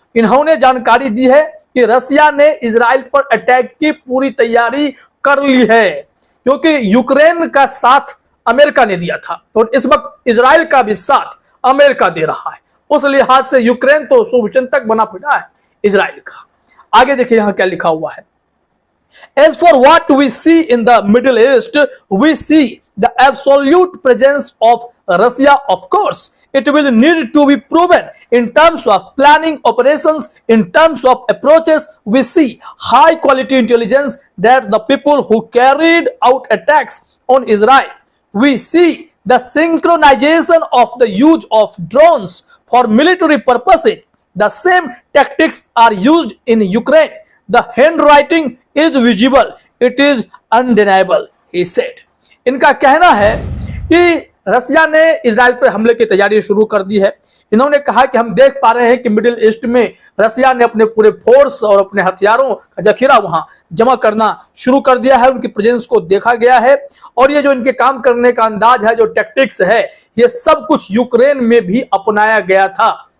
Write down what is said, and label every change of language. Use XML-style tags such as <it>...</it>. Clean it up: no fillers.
<hi>इन्होंने जानकारी दी है कि रशिया ने इजराइल पर अटैक की पूरी तैयारी कर ली है, क्योंकि यूक्रेन का साथ अमेरिका ने दिया था और इस वक्त इजराइल का भी साथ अमेरिका दे रहा है। उस लिहाज से यूक्रेन तो शुभचिंतक बना फिरा है इजराइल का। आगे देखिए यहां क्या लिखा हुआ है।</hi> <en>As for what we see in the Middle East, we see the absolute presence of Russia. Of course, it will need to be proven in terms of planning operations, in terms of approaches. We see high quality intelligence that the people who carried out attacks on Israel. We see the synchronization of the use of drones for military purposes. The same tactics are used in Ukraine. The handwriting is visible, it is undeniable, he said.</en> <hi>इनका कहना है कि Russia ने Israel पर हमले की तैयारी शुरू कर दी है। इन्होंने कहा कि हम देख पा रहे हैं कि मिडिल ईस्ट में रशिया ने अपने पूरे फोर्स और अपने हथियारों का जखीरा वहां जमा करना शुरू कर दिया है। उनकी प्रेजेंस को देखा गया है और ये जो इनके काम करने का अंदाज है, जो टैक्टिक्स है, ये सब कुछ यूक्रेन में भी अपनाया गया था।</hi>